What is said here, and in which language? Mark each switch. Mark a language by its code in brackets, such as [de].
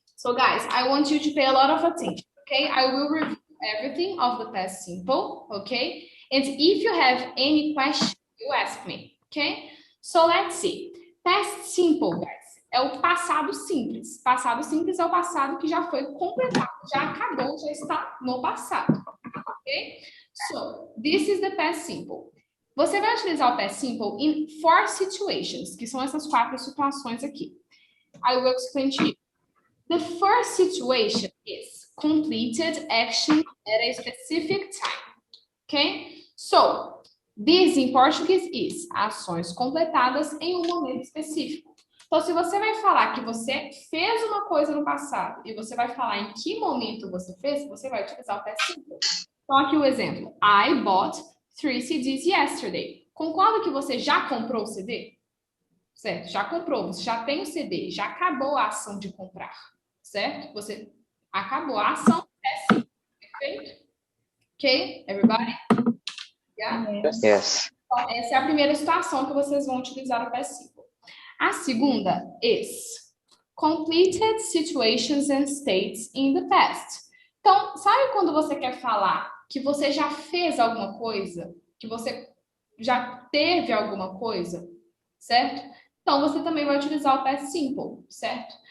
[en] So guys, I want you to pay a lot of attention, okay? I will review everything of the past simple, okay? And if you have any question, you ask me, okay? So let's see. Past simple, guys, [pt] é o passado simples. Passado simples é o passado que já foi completado, já acabou, já está no passado, ok? [en] So, this is the past simple. [pt] Você vai utilizar o past simple [en] in 4 situations, [pt] que são essas 4 situações aqui. [en] I will explain to you. The first situation is completed action at a specific time. Okay? So, this in Portuguese is [pt] ações completadas em um momento específico. Então, se você vai falar que você fez uma coisa no passado e você vai falar em que momento você fez, você vai utilizar o past simple. Então, aqui o exemplo. [en] I bought 3 CDs yesterday. [pt] Concorda que você já comprou o CD? Certo? Já comprou, você já tem o CD, já acabou a ação de comprar. Certo? Você acabou a ação, é sim. Perfeito? Ok? [en] Everybody? Yeah? Yes. [pt] Então, essa é a primeira situação que vocês vão utilizar o past simple. A segunda [en] is completed situations and states in the past. [pt] Então, sabe quando você quer falar que você já fez alguma coisa? Que você já teve alguma coisa? Certo? Então, você também vai utilizar o past simple, certo?